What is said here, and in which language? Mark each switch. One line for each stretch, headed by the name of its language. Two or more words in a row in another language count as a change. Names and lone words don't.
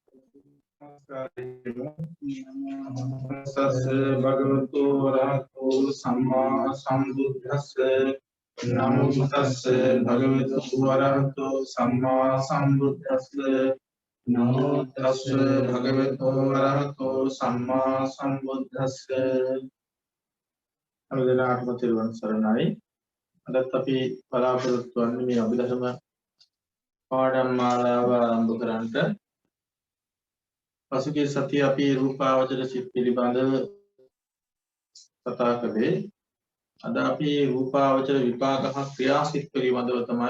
Pali: तस्य भगवतो अरहतो सम्मा सम्बुद्धस्य नमो तस्य भगवतो अरहतो सम्मा सम्बुद्धस्य नमो तस्य भगवतो अरहतो सम्मा सम्बुद्धस्य
Sinhala: අනුදෙනාටම තිරුවන් සරණයි. අදත් අපි බලාපොරොත්තු වෙන්නේ මේ අභිධර්ම පාඩම් මාලාව ආරම්භ කරන්නට. පසුගිය සතියේ අපි රූපාවචර සිත් පිළිබඳව කතා කළේ. අද අපි රූපාවචර විපාක හා ක්‍රියාසිත පිළිබඳව තමයි.